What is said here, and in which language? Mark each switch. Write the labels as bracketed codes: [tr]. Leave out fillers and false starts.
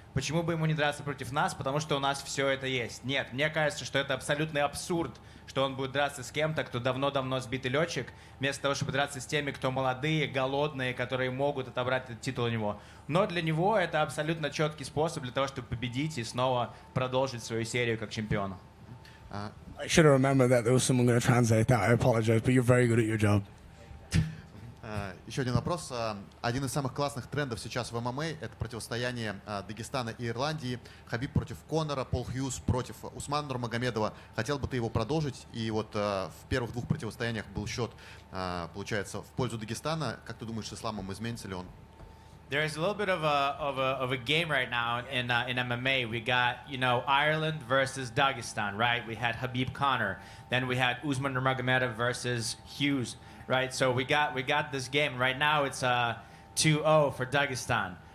[ru] Почему бы ему не драться против нас? Потому что у нас все это есть. Нет, мне кажется, что это абсолютный абсурд, что он будет драться с кем-то, кто давно-давно сбитый летчик, вместо того, чтобы драться с теми, кто молодые, голодные, которые могут отобрать этот титул у него. Но для него это абсолютно четкий способ для того, чтобы победить и снова продолжить свою серию как чемпиона. [en] I should have remembered that there was someone going to translate that. I apologize, but you're very good at your job. [ru] Еще один вопрос. Один из самых классных трендов сейчас в ММА — это противостояние Дагестана и Ирландии. Хабиб против Конора, Пол Хьюз против Усмана Нурмагомедова. Хотел бы ты его продолжить? И вот в первых двух противостояниях был счет, получается, в пользу Дагестана. Как ты думаешь, с Исламом изменится ли он? [en] There is a little bit of a game right now in MMA. We got, Ireland versus Dagestan, right? We had Khabib Conor. Then we had Usman Nurmagomedov versus Hughes, right? So we got this game. Right now it's 2-0 for Dagestan.